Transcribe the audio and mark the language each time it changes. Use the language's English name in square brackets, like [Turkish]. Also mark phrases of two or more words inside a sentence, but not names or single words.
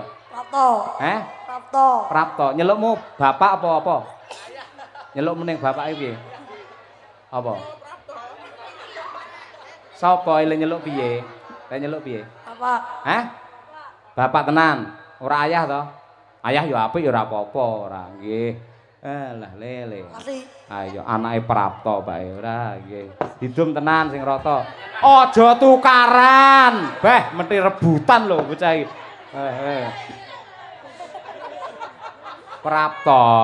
[Javanese] Prapto. Prapto. Prapto. Nyelukmu bapak apa? Nyelukmu ning bapake piye? Apa? Sapa ile nyeluk piye? Lah nyeluk piye? Bapak. Bapak tenan, ora ayah to? Ayah ya apik ya ora apa-apa, ora nggih. Lah lele. Ayo anake Prapto bae ora nggih. Didum tenan sing rata. Aja tukaran. Beh, mesti rebutan lho bocah iki. Prapto.